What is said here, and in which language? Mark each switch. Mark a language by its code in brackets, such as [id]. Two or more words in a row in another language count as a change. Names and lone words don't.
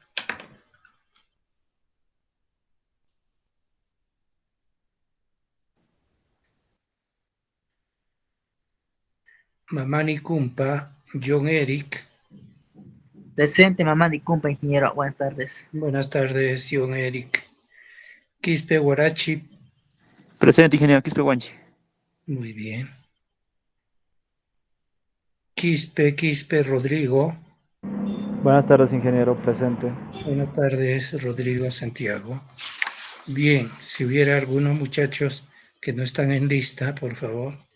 [es] Mamani Cumpa, John Eric. Presente, Mamani Cumpa, ingeniero. Buenas tardes. Buenas tardes, John Eric. Quispe Guarachi. Presente, ingeniero Quispe Guanchi. Muy bien. Quispe Rodrigo. Buenas tardes, ingeniero. Presente. Buenas tardes, Rodrigo Santiago. Bien, si hubiera algunos muchachos que no están en lista, por favor.